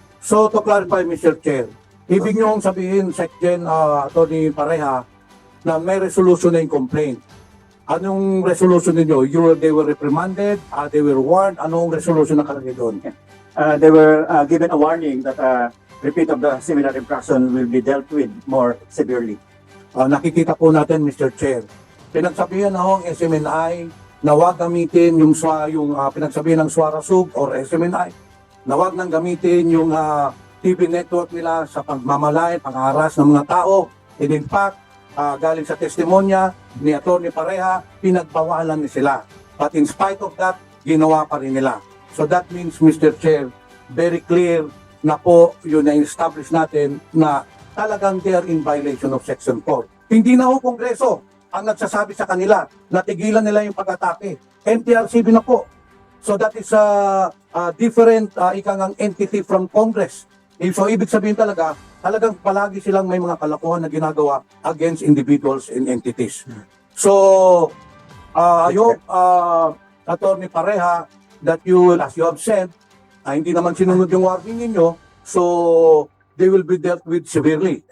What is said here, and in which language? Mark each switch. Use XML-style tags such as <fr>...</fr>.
<en>So to clarify,</en> <tl>Mr. Chair, ibig niyong sabihin, SecGen Attorney Pareha, na may resolution na yung complaint. Anong resolution ninyo?</tl> <en>They were reprimanded, they were warned,</en> <tl>anong resolution na kalagay doon?</tl> <en>They were given a warning that repeat of the similar infraction will be dealt with more severely.</en> <tl>Nakikita po natin, Mr. Chair, pinagsabihan na ho ang SMNI na huwag gamitin yung pinagsabihan ng SARA Sub or SMNI, na huwag nang gamitin yung TV network nila sa pagmamalay, pang-aras ng mga tao.</tl> <en>And in fact,</en> <tl>galing sa testimonya ni Atty.</tl> <en>Pareha,</en> <tl>pinagbawalan ni sila.</tl> <en>But in spite of that,</en> <tl>ginawa pa rin nila.</tl> <en>So that means, Mr. Chair, very clear</en> <tl>na po yun na-establish natin na talagang</tl> <en>they are in violation of Section 4.</en> <tl>Hindi na ho Kongreso ang nagsasabi sa kanila na tigilan nila yung pag-atake. MTRCB na po.</tl> <en>So that is a different ikangang entity from Congress.</en> <tl>So ibig sabihin talagang palagi silang may mga kalokohan na ginagawa</tl> <en>against individuals and entities. So I hope, Attorney Pareha, that you will, as you have said,</en> <tl>hindi naman sinunod yung warning ninyo,</tl> <en>so they will be dealt with severely.</en>